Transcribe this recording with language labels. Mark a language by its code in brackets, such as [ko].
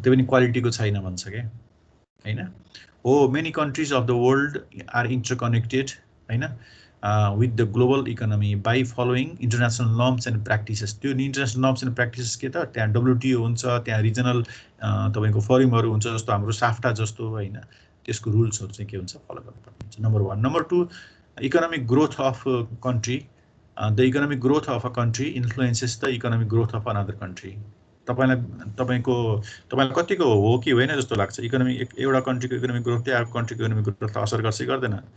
[ne] त्यो पनि क्वालिटीको छैन भन्छ क्या हैन। [en] हो many countries of the world are interconnected हैन with the global economy by following international norms and practices. [ne] त्यो इन्टरनेसनल नर्म्स एन्ड प्र्याक्टिसेस के त त्यहाँ WTO हुन्छ, त्यहाँ रिजनल तपाईँको फोरमहरू हुन्छ जस्तो हाम्रो साफ्टा जस्तो हैन, त्यसको रुल्सहरू चाहिँ के हुन्छ फलो गर्नुपर्ने हुन्छ। [en] Number 1। Number 2 economic growth of country. The economic growth of a country influences the economic growth of another country. [ne] तपाईँलाई कतिको हो कि होइन जस्तो लाग्छ, इकोनोमी एउटा कन्ट्रीको इकोनोमिक ग्रोथले अर्को कन्ट्रीको इकोनोमिक ग्रोथलाई असर गर्छ कि गर्दैन?